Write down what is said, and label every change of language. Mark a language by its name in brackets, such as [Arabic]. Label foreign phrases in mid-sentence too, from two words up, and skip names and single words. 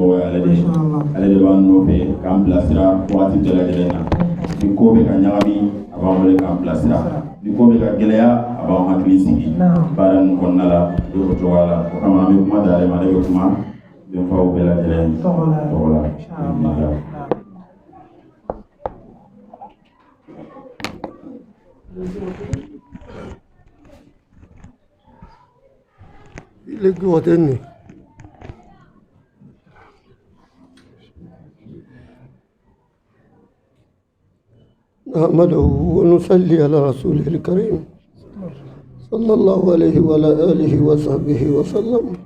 [Bambara] Ale de b'an nɔfɛ k'an bilasira waati bɛɛ lajɛlen na ni ko bɛ ka ɲagami a b'an wele k'an bilasira ni ko bɛ ka gɛlɛya a b'an hakili sigi baara ninnu kɔnɔna la o cogoya la o kama an bɛ kuma d'ale ma ale bɛ kuma denfaw bɛɛ lajɛlen tɔgɔ la. [Arabic] لقوتني نحمده ونصلي على رسوله الكريم صلى الله عليه وعلى آله وصحبه وسلم